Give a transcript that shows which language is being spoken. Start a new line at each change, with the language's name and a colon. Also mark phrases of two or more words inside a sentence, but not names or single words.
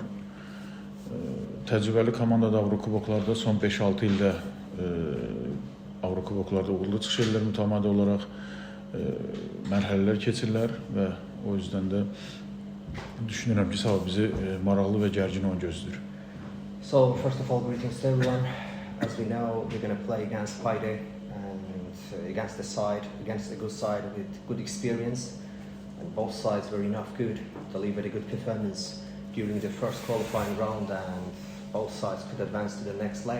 Azerbaijani: Təcrübəli komandada Avrokuboklarda son 5-6 ildə Avrokuboklarda uğurlu çıxış edirlər mütəmadi olaraq, mərhələlər keçirlər və o yüzden də düşünürəm ki, sabah bizi maraqlı və gərgin oyun gözləyir.
English: So first of all, greetings to everyone. As we know, we're going to play against Paide and against the good side with good experience. And both sides were enough good to deliver a good performance during the first qualifying round, and both sides could advance to the next leg.